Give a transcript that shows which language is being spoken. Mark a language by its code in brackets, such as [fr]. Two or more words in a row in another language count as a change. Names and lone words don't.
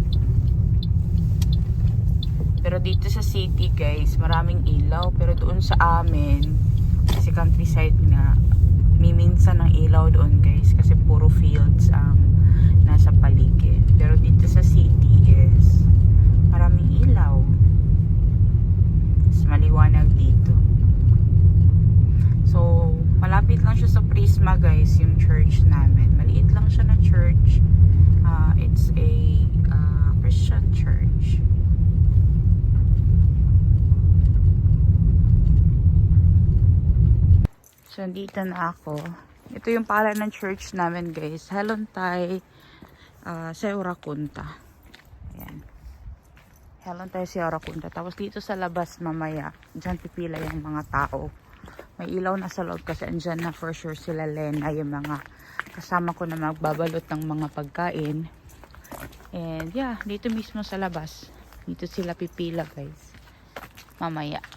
[tl] Pero dito sa city guys, maraming ilaw, pero doon sa amin kasi countryside nga, miminsan ng ilaw doon guys kasi puro fields ang nasa paligid. Pero dito sa city is maraming ilaw, mas maliwanag dito. So malapit lang siya sa Prisma guys, yung church namin. Maliit lang siya na church. [en] It's a Christian church. [tl] So, dito na ako. Ito yung pangalan ng church namin guys. Helontai Seurakunta. Ayan. Helontai Seurakunta. Tapos dito sa labas mamaya, dyan pipila yung mga tao. May ilaw na sa loob kasi andyan na [en] for sure [tl] sila Lena, yung mga kasama ko na magbabalot ng mga pagkain. [en] And yeah, [tl] dito mismo sa labas. Dito sila pipila guys. Mamaya.